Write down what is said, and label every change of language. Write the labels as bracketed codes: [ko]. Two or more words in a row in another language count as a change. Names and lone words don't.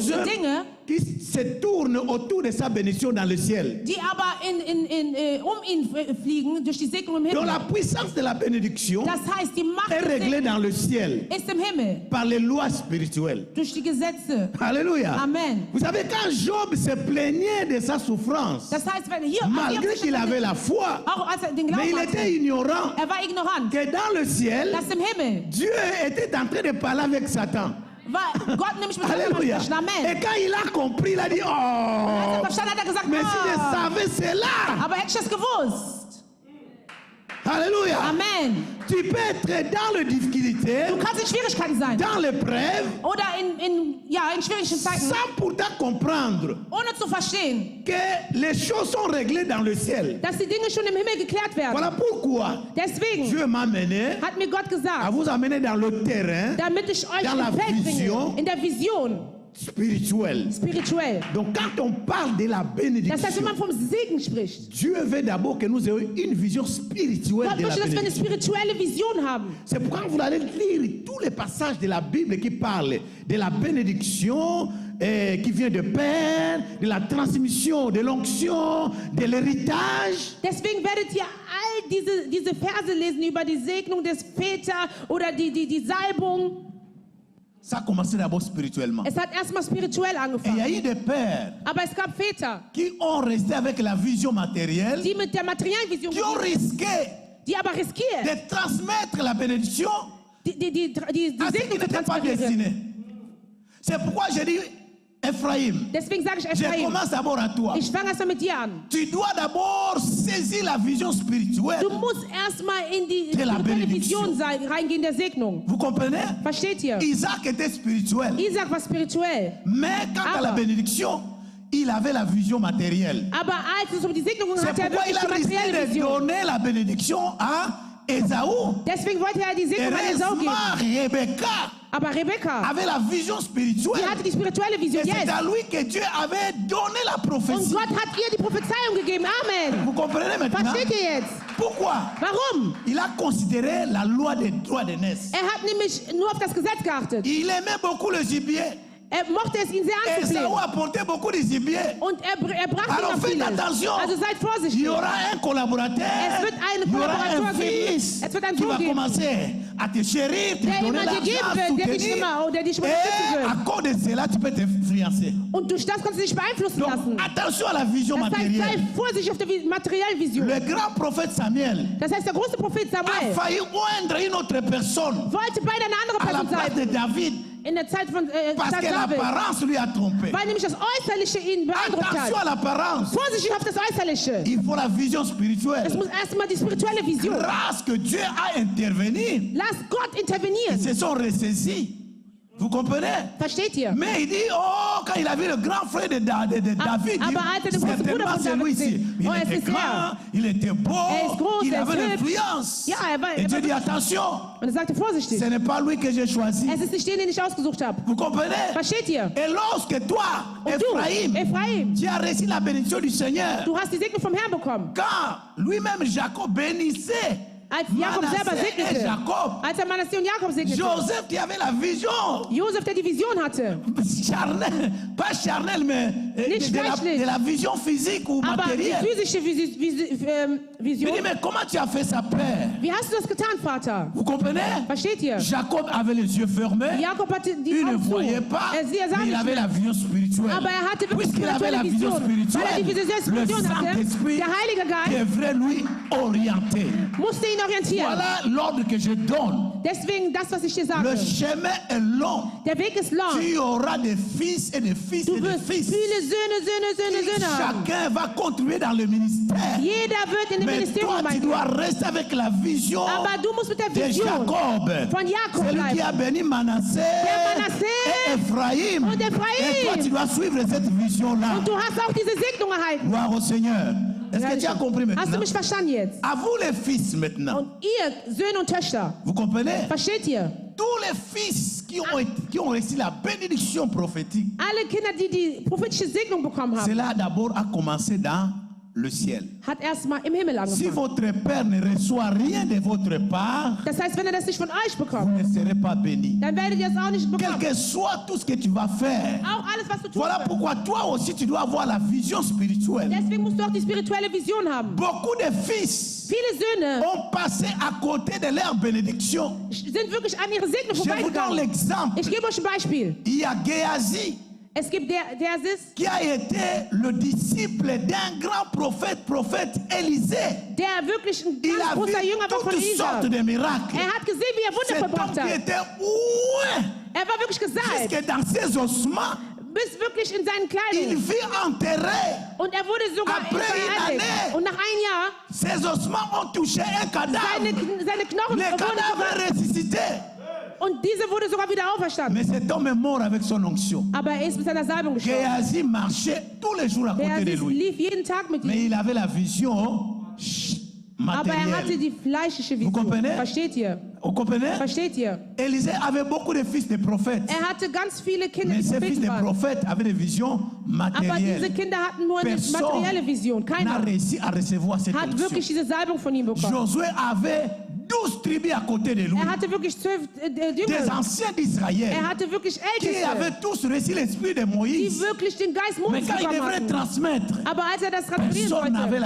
[de] Dinge, [fr] qui se tournent autour de sa bénédiction dans le ciel. [de] die aber um ihn fliegen, durch die Segnung im [fr] Donc [de] Himmel. [fr] la puissance de la bénédiction [de] Das heißt, die Macht [fr] est [de] der [fr] réglée [de] Segnung [fr] dans le ciel [de] ist im Himmel, [fr] par les lois spirituelles. [de] durch die Gesetze. [fr] Alléluia. [de] Amen. [fr] Vous savez, quand Job se plaignait de sa souffrance, [de] Das heißt, wenn hier, [fr] malgré qu'il avait la foi, [de] auch als den [fr] mais [de] Glauben [fr] il [de] hatte, [fr] était ignorant [de] war ignorant, [fr] que dans le ciel, [de] dass im Himmel, [fr] Dieu était en train de parler avec Satan. [de] weil Gott nämlich mit Satan [fr] Alléluia. [de] sprechen. [fr] Et [de] Amen. [fr] quand il a compris, il a dit, [de] Als oh, er verstanden hat, hat er gesagt, [fr] mais si je ah, savais cela. [de] aber hätte ich das gewusst. [fr] Alléluia. [de] Amen. [fr] Tu peux être dans les difficultés, [de] Du kannst in Schwierigkeiten sein [fr] dans l'épreuve, [de] oder in schwierigen Zeiten, [fr] sans pourtant comprendre [de] ohne zu verstehen, [fr] que les choses sont réglées dans le ciel. [de] dass die Dinge schon im Himmel geklärt werden. [fr] Voilà pourquoi [de] Deswegen [fr] Dieu m'a amené [de] hat mir Gott [fr] à [de] gesagt, [fr] vous amener dans le terrain [de] damit ich euch [fr] dans la [de] im Feld [fr] vision [de] bringe, in der Vision, [fr] spirituel. [de] spirituell. [fr] Donc quand on parle de la [de] Das heißt, wenn [fr] bénédiction, [de] man vom Segen spricht, [fr] Dieu veut d'abord que nous ayons une vision spirituelle [de] Gott [fr] de la [de] möchte, dass wir eine [fr] bénédiction. [de] spirituelle Vision haben. [fr] C'est pourquoi vous allez lire tous les passages de la Bible qui parlent de la bénédiction qui vient de Père, de la transmission, de l'onction, de l'héritage. [de] Deswegen werdet ihr all diese Verse lesen über die Segnung des Väters oder die Salbung. [fr] Ça a commencé d'abord spirituellement. [de] Es hat erstmal spirituell [fr] Et il y a [de] angefangen. [fr] eu des pères [de] Aber es gab Väter, [fr] qui ont resté avec la vision matérielle, [de] die mit der materiellen Vision, [fr] qui ont risqué [de] die aber riskieren, [fr] de transmettre la bénédiction [de] die [fr] à ceux qui [de] Segnung zu [fr] n'étaient pas [de] transferieren. [fr] destinés. C'est pourquoi j'ai dit, Ephraïm, [de] Deswegen sage ich [fr] je [de] Ephraim, [fr] commence d'abord à toi. [de] ich fange erstmal mit dir an. [fr] Tu dois d'abord saisir la vision spirituelle. [de] Du musst erstmal in die [fr] De la [de] spirituelle [fr] bénédiction. [de] Vision reingehen der Segnung. [fr] Vous comprenez? [de] Versteht ihr? [fr] Isaac était spirituel. [de] Isaac war spirituell. [fr] Mais quant à la [de] Aber- [fr] bénédiction, il avait la vision matérielle. [de] Aber als es um die Segnung ging, [fr] C'est [de] hat er [fr] pourquoi il [de] wirklich [fr] a [de] die [fr] risqué [de] materielle [fr] de [de] Vision. [fr] donner la bénédiction à Ésaü. [de] Deswegen wollte er die Segnung an Esau [fr] Heureusement, [de] geben. [fr] Rebecca [de] Aber Rebekka, [fr] avait la vision spirituelle. [de] die hatte die spirituelle Vision [fr] Et c'est [de] jetzt. [fr] à lui que Dieu avait donné la [de] Und [fr] prophétie. [de] Gott hat ihr die Prophezeiung gegeben. [fr] Amen. Vous comprenez maintenant? [de] Versteht ihr jetzt? [fr] Pourquoi? [de] Warum? [fr] Il a considéré la loi des droits d'aînesse. [de] Er hat nämlich nur auf das Gesetz geachtet. [fr] Il aimait beaucoup le gibier. [de] Er mochte es, ihn sehr [fr] Ésaü [de] anzuflehen. [fr] apportait beaucoup de gibier. [de] Und er brachte [fr] Alors [de] ihm [fr] faites [de] vieles. [fr] attention. [de] Also seid [fr] Il [de] vorsichtig. [fr] y aura un collaborateur, [de] Es wird einen [fr] il y aura [de] Kollaborator [fr] un [de] geben. [fr] fils [de] Es wird einen [fr] qui [de] Sohn [fr] va [de] geben. [fr] commencer à te chérir, te [de] Der [fr] donner [de] immer dir geben [fr] l'argent, [de] wird, der dich [fr] soutenir. [de] immer, der dich [fr] Et [de] unterstützen [fr] à [de] will. [fr] cause de cela, tu peux t'influencer. [de] Und durch das kannst du dich beeinflussen [fr] Donc, [de] lassen. [fr] attention à la vision [de] Das heißt, sei [fr] matérielle. [de] vorsichtig auf der materiellen Vision. [fr] Le grand prophète Samuel [de] Das heißt, der große Prophet [fr] a [de] Samuel [fr] failli oindre une autre personne [de] wollte beide eine andere [fr] à la [de] Person [fr] place [de] sein. [fr] de David [de] In der Zeit von [fr] parce que [de] David. [fr] l'apparence lui a trompé. [de] Weil nämlich das Äußerliche ihn beeindruckt [fr] Attention à [de] hat. [fr] l'apparence. [de] Vorsichtig auf das Äußerliche. [fr] Il faut la vision [de] Es [fr] spirituelle. [de] muss erstmal die spirituelle Vision. [fr] Grâce que Dieu a intervenu, [de] Lass Gott [fr] ils [de] intervenieren. [fr] se sont ressaisis. Vous comprenez? [de] Versteht ihr? [fr] Mais il dit, oh, quand il a vu le grand frère de David, il [de] aber als er den großen Bruder [fr] certainement [de] von [fr] c'est [de] David [fr] lui ici. [de] sieht, [fr] Il [de] oh, es [fr] était [de] ist [fr] grand, [de] er. [fr] il était beau, [de] Er ist groß, [fr] il [de] er [fr] avait [de] ist hübsch. [fr] l'influence. [de] Ja, [fr] Et Dieu dit, attention, [de] Und er sagte, vorsichtig. [fr] ce n'est pas lui que j'ai choisi. [de] Es ist nicht den ich ausgesucht habe. [fr] Vous comprenez? [de] Versteht ihr? [fr] Et lorsque toi, [de] Und du, [fr] Ephraïm, [de] Ephraim, [fr] tu as reçu la bénédiction du Seigneur, [de] du hast die Segnung vom Herrn bekommen. [fr] quand lui-même Jacob bénissait [de] Als Jakob selber [fr] Manasseh et [de] segnete. [fr] Jacob, [de] Als er Manasseh und Jakob segnete. [fr] Joseph qui avait la vision [de] Josef, der die Vision hatte. [fr] charnelle, pas charnelle, mais [de] Nicht [fr] de [de] fleischlich. [fr] la vision physique ou [de] Aber die [fr] matérielle. [de] physische [fr] Il [de] Vision. [fr] dit, mais comment tu as fait ça, Père? [de] Wie hast du das getan, Vater? [fr] Vous comprenez? [de] Versteht ihr? [fr] Jacob avait les yeux fermés, [de] Jakob hatte die [fr] il ne [de] Augen zu. [fr] voyait pas, [de] Er sah [fr] mais il [de] nicht [fr] avait [de] mehr. [fr] la vision spirituelle. [de] Aber er hatte wirklich [fr] Puisqu'il avait la [de] spirituelle [fr] vision [de] Vision. Weil er die [fr] spirituelle, [de] Vision [fr] le [de] hatte, [fr] Saint-Esprit [de] der Heilige Geist [fr] devrait lui orienter. [de] musste ihn orientieren. [fr] Voilà l'ordre que je donne. [de] Deswegen das, was ich dir [fr] Le [de] sage. [fr] chemin est long. [de] Der Weg ist lang. [fr] Tu auras des fils et des fils [de] Du [fr] et des [de] wirst [fr] fils. [de] viele Söhne haben. [fr] Chacun va contribuer dans le ministère. [de] Jeder wird in dem [fr] Mais [de] Ministerium [fr] toi, tu [de] reingehen. [fr] dois rester avec la vision [de] Aber du musst mit der [fr] de [de] Vision [fr] Jacob. [de] von Jakob [fr] C'est lui qui a [de] bleiben. [fr] béni Manasseh [de] Manasseh [fr] et Ephraïm. [de] und Ephraim. [fr] Et toi, tu dois suivre cette vision-là. [de] Und du hast auch diese Segnung erhalten. [fr] Gloire au Seigneur. Est-ce que tu as compris [de] Hast du [fr] maintenant? [de] mich verstanden jetzt? [fr] À vous les fils maintenant. [de] Und ihr, Söhne und Töchter, [fr] Vous comprenez? [de] versteht ihr? [fr] Tous les fils qui ont reçu la bénédiction prophétique, [de] Alle Kinder, die die prophetische Segnung bekommen haben, [fr] cela d'abord a commencé dans le ciel. [de] hat erstmal im Himmel [fr] Si [de] angefangen. [fr] votre Père ne reçoit rien de votre part, [de] Das heißt, wenn er das nicht von euch [fr] vous [de] bekommt, [fr] ne serez pas béni. [de] dann werdet ihr es auch nicht [fr] Quel [de] bekommen. [fr] que soit tout ce que tu vas faire, [de] Auch alles, was du tust. [fr] voilà pourquoi toi aussi tu dois avoir la vision spirituelle. [de] Deswegen musst du auch die spirituelle Vision haben. [fr] Beaucoup de fils [de] Viele Söhne [fr] ont passé à côté de leur bénédiction. [de] sind wirklich an ihre Segnung [fr] Je vous donne [de] vorbeigegangen. [fr] l'exemple. [de] Ich gebe euch ein Beispiel. [fr] Il y a Géasi [de] Es gibt Dersis, [fr] qui a été le disciple d'un grand prophète Élisée. [de] der wirklich ein [fr] Il [de] ganz [fr] a vu [de] großer Jünger war von [fr] toutes [de] Elisa. [fr] sortes de miracles. [de] Er hat gesehen, wie er Wunder [fr] Cet homme [de] verbracht [fr] qui [de] hat. [fr] était loin, [de] Er war wirklich gesalbt, [fr] jusque dans ses ossements, [de] bis wirklich in seinen [fr] il [de] Kleidungen. [fr] fut enterré. [de] Und er wurde sogar [fr] Après une [de] beerdigt. [fr] année. [de] Und nach einem Jahr, [fr] Ses ossements ont touché un cadavre. [de] seine Knochen [fr] Le [de] wurden [fr] cadavre [de] sogar, [fr] est ressuscité. [de] und diese wurde sogar wieder auferstanden. [fr] Mais cet homme est mort avec son onction. [de] Aber er ist mit seiner Salbung gestorben. [fr] Géasi marchait tous les jours à côté de [de] Dersis [fr] lui. [de] lief jeden Tag mit ihm. [fr] Mais il avait la vision [de] Aber er hatte [fr] matérielle. [de] die fleischliche [fr] Vous [de] Vision. [fr] comprenez? [de] Versteht ihr? [fr] Vous comprenez? [de] Versteht ihr? [fr] Élisée avait beaucoup de fils de prophètes. [de] Er hatte ganz viele Kinder, [fr] Mais [de] die [fr] ces fils [de] Propheten [fr] de [de] waren. [fr] prophètes avaient des visions [de] Aber diese [fr] matérielles. [de] Kinder hatten nur eine [fr] Personne [de] materielle Vision. [fr] n'a [de] Keiner [fr] réussi à recevoir cette [de] hat [fr] onction. [de] wirklich diese Salbung von ihm bekommen. [fr] Josué avait 12 tribus à côté de lui. [de] Er hatte wirklich 12 [fr] Des [de] Jünger. [fr] anciens d'Israël [de] Er hatte wirklich [fr] qui [de] Älteste, [fr] avaient tous reçu l'esprit de [de] die [fr] Moïse. [de] wirklich den Geist [fr] Mais [de] Moses [fr] quand il [de] bekommen [fr] devrait [de] hatten. [fr] transmettre, [de] Aber als er das transferieren [fr] personne n'avait